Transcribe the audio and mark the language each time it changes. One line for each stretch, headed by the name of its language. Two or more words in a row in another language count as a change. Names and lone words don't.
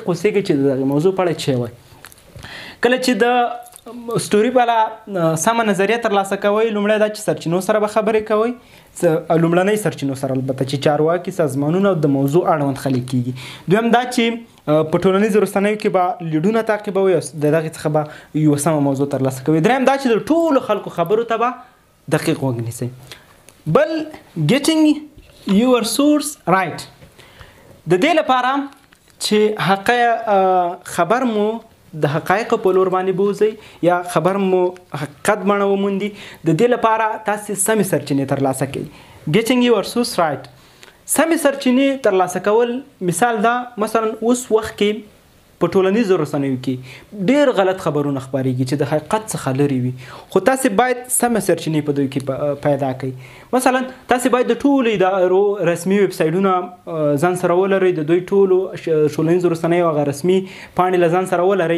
Pashto: اوسېږئ چې د دغې موضوع په اړه څه وایي کله چې د سټوري په اړه سمه نظریه ترلاسه کوئ لومړی دا چې سرچینو سره به خبرې کوئ لومړنۍ سرچینو سره البته چې چارواکي سازمانونه د موضوع اړوند خلک کېږي دویم دا چې په ټولنیزو رسنیو کې به لیډونه تعقیبوي او د دغې څخه به یوه سمه موضوع ترلاسه کوي دریم دا چې د ټولو خلکو خبرو ته به دقیق وګنیسئ. بل
English: getting your source right
Pashto: د دې لپاره چې خبر مو د حقایق په لور باندې بوزئ یا خبر مو حقیقت بڼه وموندي، د دې لپاره تاسې سمې سرچینې ترلاسه کړئ.
English: getting your source right
Pashto: سمې سرچینې ترلاسه کول مثال دا، مثلا اوس وخت کې په ټولنیزو رسنیو کې ډېر غلط خبرونه خپرېږي چې د حقیقت څخه لرې وي، خو تاسې باید سمه سرچینې په دوی کې پیدا کړئ. مثلا تاسې باید د ټولو ادارو رسمي ویب سایټونه ځان سره ولرئ، د دوی ټولو ټولنیزو رسنیو هغه رسمي پاڼې له ځان سره ولرئ.